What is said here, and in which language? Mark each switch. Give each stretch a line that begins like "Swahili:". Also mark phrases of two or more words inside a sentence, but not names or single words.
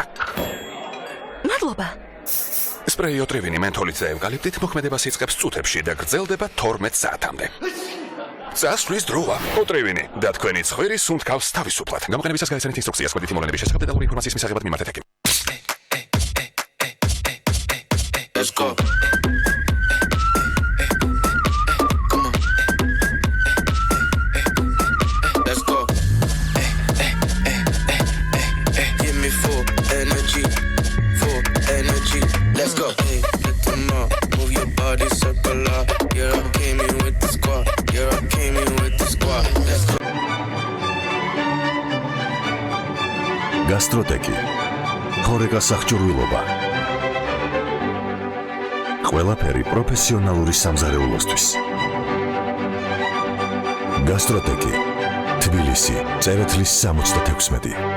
Georgian: მადლობა. სპრეი ოტრევინი მენთოლით და ევკალიპტით მოქმედებას იწყებს წუთებში და გრძელდება 12 საათამდე. წასვლის დროა. ოტრევინი და თქვენი ცხვირი სუნთქავს თავისუფლად. გამოყენებისას გაეცანით ინსტრუქციას გვერდითი მოვლენების შესახებ დეტალური ინფორმაციის მისაღებად მიმართეთ ეკიმ.
English: Let's go. Let's go. Give me full energy. Full energy. Let's go. Hey, let them all move your body circular. Yeah, I came in with the squad. Yeah, I came in with the squad. Let's go.
Georgian: გასტროტეკი. ხორეკა სახჭურვილობა. ყველაფერი პროფესიონალური სამზარეულოსთვის. გასტროტეკი. თბილისი, წერეთლის 76.